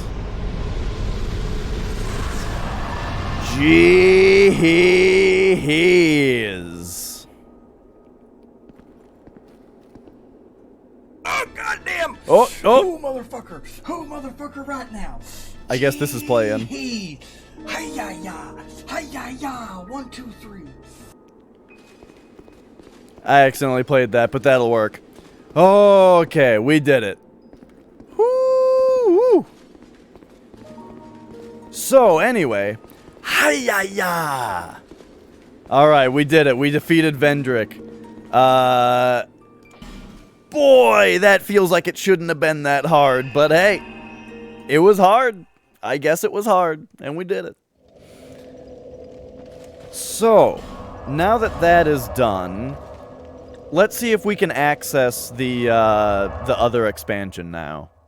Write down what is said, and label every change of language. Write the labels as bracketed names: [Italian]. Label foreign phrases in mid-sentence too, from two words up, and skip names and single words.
[English] Jeez. Oh, goddamn! Oh, Oh, motherfucker! Oh, motherfucker, right now! I guess this is playing. Hi-ya-ya! Hi-ya-ya! 1, 2, 3. I accidentally played that, but that'll work. Okay, we did it. Woo! So, anyway. Hi-ya-ya! Alright, we did it. We defeated Vendrick. Boy, that feels like it shouldn't have been that hard, but hey. It was hard. I guess it was hard, and we did it. So, now that that is done, let's see if we can access the other expansion now.